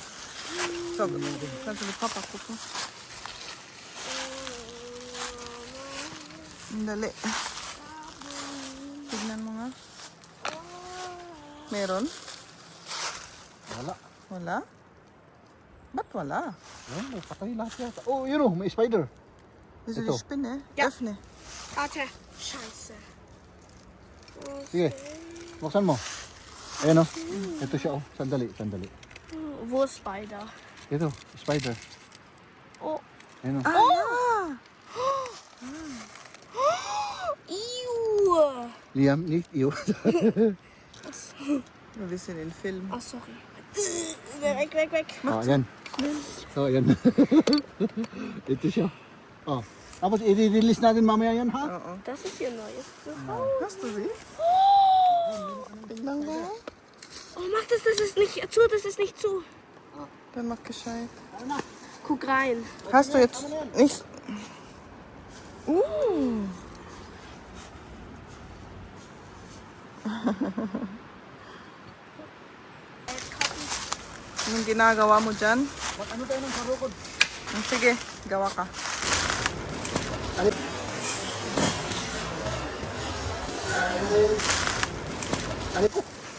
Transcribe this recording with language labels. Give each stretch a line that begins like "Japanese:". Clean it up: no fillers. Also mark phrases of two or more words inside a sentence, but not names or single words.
Filipino: Sandali, papak ko. Dali. Tignan mo nga. Meron? Wala. Wala? Ba't wala? Yan, may patay lahat yata. Oh, yun oh, may spider.
Dutch: Is
Filipino: Ito.
Dutch: het spin, hè?
German: Ja. Öffne. Warte. Scheiße.
Filipino: Sige, buksan mo. Ayan oh. Ito siya oh. Sandali.
German: Wo ist Spider?
Filipino: Ito, spider. Oh. Ayan oh. Ah! Iu.
German: Liam, nicht iyo. Wir sind in Film. Oh, sorry. Weg.
Filipino: Oh, ayan. So, ayan. Ito siya. Oh. Tapos i-release natin mamaya yan, ha? Oo.
German: Das ist ihr neues Zuhause. Hast du sie?
Filipino: Tignan mo.
German: Oh, mach das ist nicht zu, das ist nicht zu. Dann mach gescheit. Guck rein. Hast du jetzt nicht...
Filipino: Anong ginagawa mo dyan? Ano tayo ng karukod? Sige, gawa ka. Alip. Alip po.